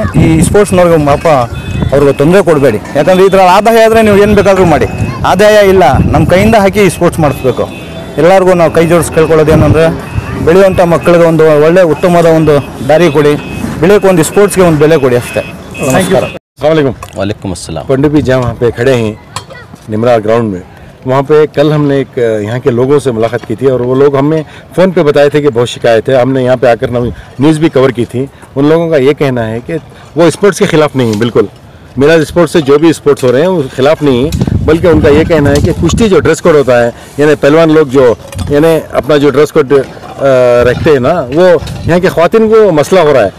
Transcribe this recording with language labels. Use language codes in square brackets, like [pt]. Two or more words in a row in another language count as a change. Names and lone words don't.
[kn] ಈ ಸ್ಪೋರ್ಟ್ಸ್ನವ್ರಿಗೆ ಪಾಪ ಅವ್ರಿಗೆ ತೊಂದರೆ ಕೊಡಬೇಡಿ. ಯಾಕಂದರೆ ಈ ಥರ ಆದಾಯ ಆದರೆ ನೀವು ಏನು ಬೇಕಾದರೂ ಮಾಡಿ. ಆದಾಯ ಇಲ್ಲ, ನಮ್ಮ ಕೈಯಿಂದ ಹಾಕಿ ಈ ಸ್ಪೋರ್ಟ್ಸ್ ಮಾಡಿಸ್ಬೇಕು. ಎಲ್ಲರಿಗೂ ನಾವು ಕೈ ಜೋಡಿಸಿ ಕೇಳ್ಕೊಳ್ಳೋದೇನೆಂದರೆ ಬೆಳೆಯುವಂಥ ಮಕ್ಕಳಿಗೆ ಒಂದು ಒಳ್ಳೆ ಉತ್ತಮವಾದ ಒಂದು ದಾರಿ ಕೊಡಿ. ಬೆಳೆಯೋಕೆ ಒಂದು ಸ್ಪೋರ್ಟ್ಸ್ಗೆ ಒಂದು ಬೆಲೆ ಕೊಡಿ ಅಷ್ಟೇ. ನಮಸ್ಕಾರ. [ar] وعليكم السلام. [hi] पंडित जहाँ वहाँ पे खड़े हैं निमरार ग्राउंड में, वहाँ पे कल हमने एक यहाँ के लोगों से मुलाकात की थी और वो लोग हमें फ़ोन पे बताए थे कि बहुत शिकायत है। हमने यहाँ पे आकर न्यूज़ भी कवर की थी। उन लोगों का ये कहना है कि वो स्पोर्ट्स के ख़िलाफ़ नहीं है, बिल्कुल मेरा स्पोर्ट्स से जो भी स्पोर्ट्स हो रहे हैं उसके खिलाफ़ नहीं, बल्कि उनका ये कहना है कि कुश्ती जो [en] dress code [hi] होता है, यानी पहलवान लोग जो यानी अपना जो [en] dress code [hi] रखते हैं ना, वो यहाँ के ख़वातीन को मसला हो रहा है।